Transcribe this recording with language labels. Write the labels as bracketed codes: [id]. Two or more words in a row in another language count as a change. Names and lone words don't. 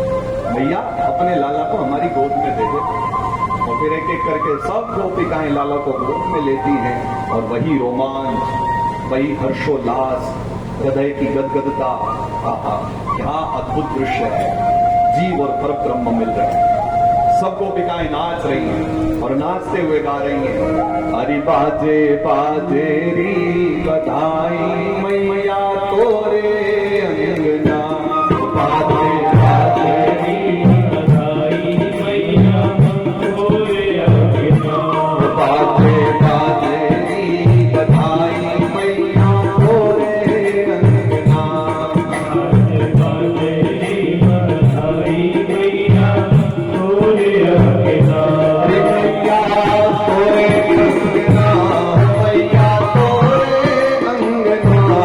[hi] भैया अपने लाला को हमारी गोद में दे दे। और फिर एक एक करके सब गोपिकाएं लाला को गोद में लेती हैं, और वही रोमांच, वही हर्षोल्लास, हृदय की गदगदता, आहा क्या अद्भुत दृश्य है। जीव और परब्रह्म मिल रहे हैं, सब गोपिकाएं नाच रही हैं और नाचते हुए गा रही हैं, हरि बाजे बाजे री बधाई मैया तोरे अंगना, बाजे बाजे री बधाई मैया तोरे अंगना, बाजे बाजे री बधाई मैया तोरे अंगना, बाजे बाजे री बधाई मैया तोरे अंगना, मैया तोरे अंगना, मैया तोरे अंगना,